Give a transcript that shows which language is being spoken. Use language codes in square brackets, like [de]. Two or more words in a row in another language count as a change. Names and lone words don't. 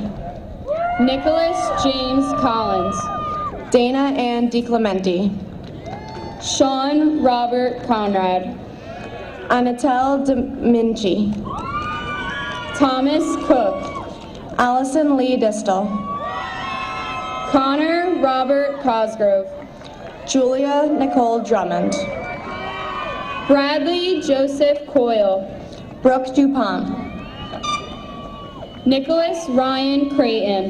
[en] Nicholas James Collins, Dana Ann DiClementi, Sean Robert Conrad, Anatel DeMinci, Thomas Cook, Allison Lee Distal, Connor Robert Cosgrove, Julia Nicole Drummond, Bradley Joseph Coyle, Brooke DuPont, Nicholas Ryan Creighton,